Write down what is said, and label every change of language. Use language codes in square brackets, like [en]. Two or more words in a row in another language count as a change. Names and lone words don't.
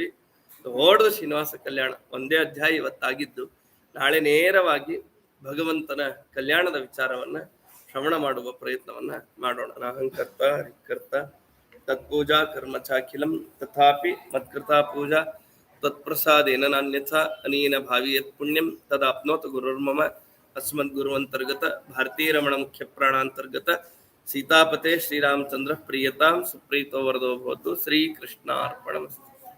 [kn] ದೊಡ್ಡ ಶ್ರೀನಿವಾಸ ಕಲ್ಯಾಣ ಒಂದೇ ಅಧ್ಯಾಯ ಇವತ್ತಾಗಿದ್ದು, ನಾಳೆ ನೇರವಾಗಿ ಭಗವಂತನ ಕಲ್ಯಾಣದ ವಿಚಾರವನ್ನ ಶ್ರವಣ ಮಾಡುವ ಪ್ರಯತ್ನವನ್ನ ಮಾಡೋಣ. [sa] ನಾಹಂಕರ್ತ ಹರಿಕರ್ತ ತತ್ಪೂಜಾ ಕರ್ಮ ಚಾಖಿಲಂ ತಥಾಪಿ ಮತ್ಕೃತಾ ಪೂಜಾ ತತ್ಪ್ರಸಾದೇನ ನಾನ್ಯಥಾ ಅನೀನ ಭಾವಿ ಯತ್ ಪುಣ್ಯಂ ತದಾಪ್ನೋತ ಗುರುರ್ಮಮ ಅಸ್ಮದ್ ಗುರುವಂತರ್ಗತ ಭಾರತೀರಮಣ ಮುಖ್ಯ ಪ್ರಾಣಾಂತರ್ಗತ ಸೀತಾಪತೆ ಶ್ರೀರಾಮಚಂದ್ರ ಪ್ರಿಯತಾಂ ಸುಪ್ರೀತೋ ವರದೋ ಭವತು. ಶ್ರೀಕೃಷ್ಣಾರ್ಪಣಮಸ್ತು.